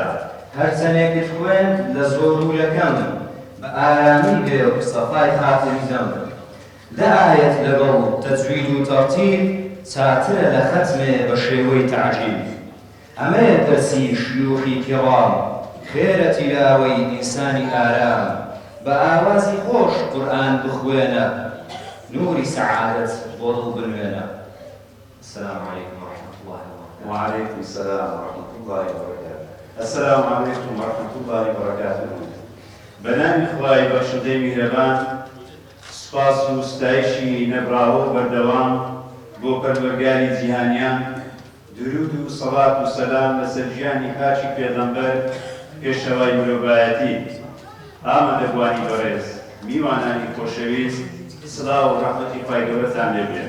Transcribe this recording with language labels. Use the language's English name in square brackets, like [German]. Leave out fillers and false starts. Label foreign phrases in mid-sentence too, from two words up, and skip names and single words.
[Central Kurdish] هەرچەندێکت خوێند لە زۆر و لەکەم بە ئارامی بێ و سەفای خاتری دەم دە ئایەت لەگەڵ تەجوید و تەرتیب چاترە لە خەتمێ بە شێوەی تەعجیل ئەمەیە دەرسی شیوخی کیڕام خێرە تیلاوەی ئینسانی ئارام بە ئاوازی خۆش قورئان بخوێنە نوری سەعادەت بۆ دڵ بنوێنە. [Arabic] السلام عليكم ورحمة الله وبركاته. وعليكم السلام ورحمة الله وبركاته. السلام عليكم ورحمة الله وبركاته. [Central Kurdish] بەنامی خوای بەخشندەی میهرەبان سوپاس و ستایشی نەبراوە و بەردەوام بۆ پەروەردگاری جیهانیان درود و سەڵات و سەلام لەسەر ژیانی پاچی پێغەمبەر پێشەوای مرۆڤایەتی ئامادەبوانی بەڕێز میوانانی خۆشەویست سڵاو و ڕەحمەتی خوای گەورەتان لێبێت.